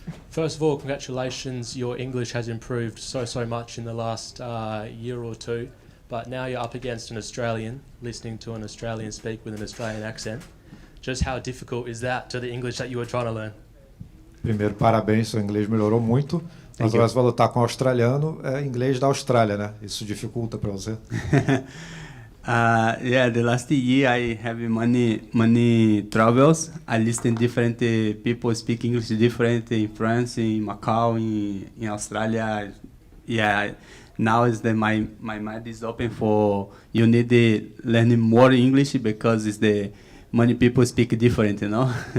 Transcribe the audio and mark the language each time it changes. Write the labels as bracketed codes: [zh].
[en] First of all, congratulations. Your English has improved so much in the last year or two, but now you're up against an Australian, listening to an Australian speak with an Australian accent. Just how difficult is that to the English that you were trying to learn? [pt] Primeiro, parabéns, seu inglês melhorou muito. Mas agora você vai lutar com um australiano, é inglês da Austrália, né? Isso dificulta para você? [en] Yeah, the last year I have many travels. I listen different people speak English different in France, in Macau, in Australia. Yeah, now is that my mind is open for you need to learn more English because it's the many people speak different, you know.